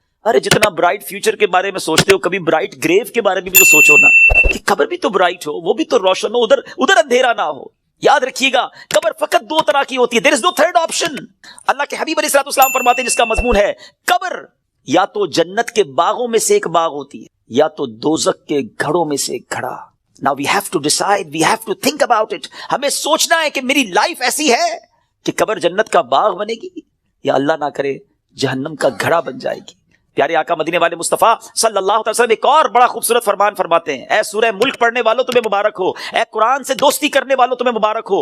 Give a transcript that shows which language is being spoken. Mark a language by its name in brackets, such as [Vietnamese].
[Urdu] ارے جتنا bright future کے بارے میں سوچتے ہو کبھی برائٹ گریو کے بارے میں بھی تو سوچو نا, کہ قبر بھی تو برائٹ ہو, وہ بھی تو روشن ہو, ادھر اندھیرا نہ ہو. یاد رکھیے گا قبر فقط دو طرح کی ہوتی ہے. [English] There is no third option. [Urdu] اللہ کے حبیب علیہ الصلوۃ والسلام فرماتے ہیں جس کا مضمون ہے قبر یا تو جنت کے باغوں میں سے ایک باغ ہوتی ہے یا تو دوزخ کے گھڑوں میں سے ایک گھڑا. [English] Now we have to decide, we have to think about it. [Urdu] ہمیں سوچنا ہے کہ میری لائف ایسی ہے کہ قبر جنت کا باغ بنے گی یا اللہ نہ کرے جہنم کا گھڑا بن جائے گی. پیارے آقا مدینے والے مصطفیٰ صلی اللہ علیہ وسلم ایک اور بڑا خوبصورت فرمان فرماتے ہیں. اے سورہ ملک پڑھنے والوں تمہیں مبارک ہو, اے قرآن سے دوستی کرنے والوں تمہیں مبارک ہو.